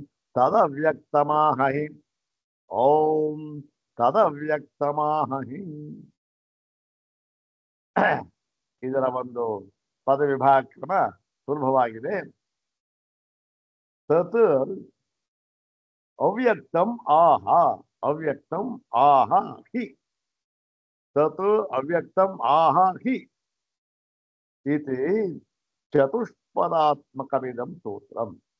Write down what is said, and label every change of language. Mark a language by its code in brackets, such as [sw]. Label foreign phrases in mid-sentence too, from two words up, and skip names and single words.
[sa] ತದವ್ಯಕ್ತಮಾಹಿ. ಓಂ ತದವ್ಯಕ್ತಮಾಹಿ. [kn] ಇದರ ಒಂದು ಪದ ವಿಭಾಗ ಕ್ರಮ ಸುಲಭವಾಗಿದೆ. [sa] ತತ್ ಅವ್ಯಕ್ತಂ ಆಹ, ಅವ್ಯಕ್ತಂ ಆಹ ಹಿ. ತತ್ ಅವ್ಯಕ್ತಂ ಆಹ ಹಿ ಇತಿ ಚತುಷ್ಪದಾತ್ಮಕಮಿದಂ ಸೂತ್ರಂ.